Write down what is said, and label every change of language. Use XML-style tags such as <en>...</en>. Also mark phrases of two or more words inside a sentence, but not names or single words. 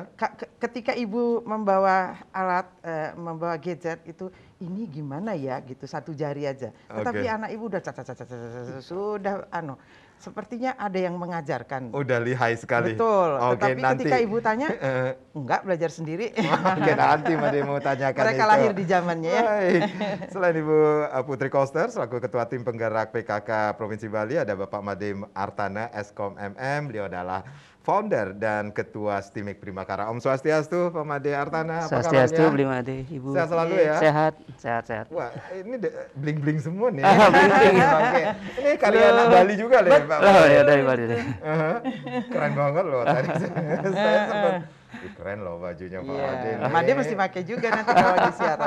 <id>Ketika Ibu membawa alat, membawa gadget itu, ini gimana ya gitu, satu jari aja. Tetapi anak Ibu udah sudah sepertinya ada yang mengajarkan. Udah lihai sekali. Betul. Oke, tetapi nanti ketika Ibu tanya, enggak, belajar sendiri. Oke, nanti Made mau tanyakan mereka itu. lahir di zamannya ya. Baik. Selain Ibu Putri Koster selaku Ketua Tim Penggerak PKK Provinsi Bali, ada Bapak Made Artana Eskom MM. Beliau adalah founder dan Ketua Stimik Primakara. Om Swastiastu, Pak Made Artana. Apa Swastiastu, kabarnya? Bli Made, Ibu. Sehat selalu ya? Sehat. Wah, ini bling-bling semua nih. Bling-bling. Oke. Ini karya anak Bali juga loh ya, Pak. Oh ya, dari Bali. Keren banget loh tadi. Saya sempat keren loh bajunya Pak Made. Made mesti pakai juga nanti kalau di siaran.</id>